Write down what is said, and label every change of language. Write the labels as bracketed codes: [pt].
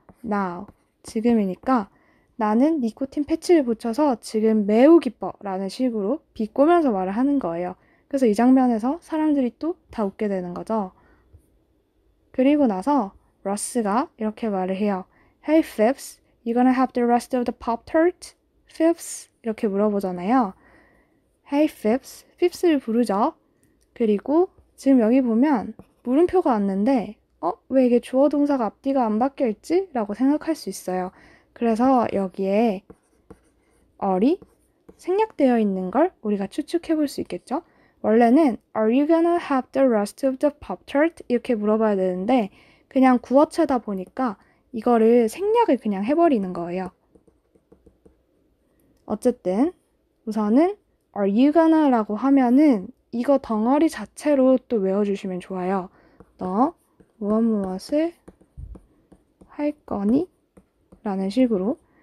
[ko] now, 지금이니까 나는 니코틴 패치를 붙여서 지금 매우 기뻐 라는 식으로 비꼬면서 말을 하는 거예요. 그래서 이 장면에서 사람들이 또 다 웃게 되는 거죠. 그리고 나서 러스가 이렇게 말을 해요. [en] Hey Phipps, you gonna have the rest of the Pop-Tart? [ko] Phipps? 이렇게 물어보잖아요. Hey Phipps, Phipps를 부르죠. 그리고 지금 여기 보면 물음표가 왔는데 왜 이게 주어 동사가 앞뒤가 안 바뀌어 있지? 라고 생각할 수 있어요. 그래서 여기에 어리 생략되어 있는 걸 우리가 추측해 볼 수 있겠죠? 원래는 [en] Are you gonna have the rest of the Pop-Tart? [ko] 이렇게 물어봐야 되는데 그냥 구어체다 보니까 이거를 생략을 그냥 해버리는 거예요. 어쨌든 우선은 [en] Are you gonna [ko] 라고 하면은 이거 덩어리 자체로 또 외워주시면 좋아요. 너 무엇을 할 거니? 라는 식으로.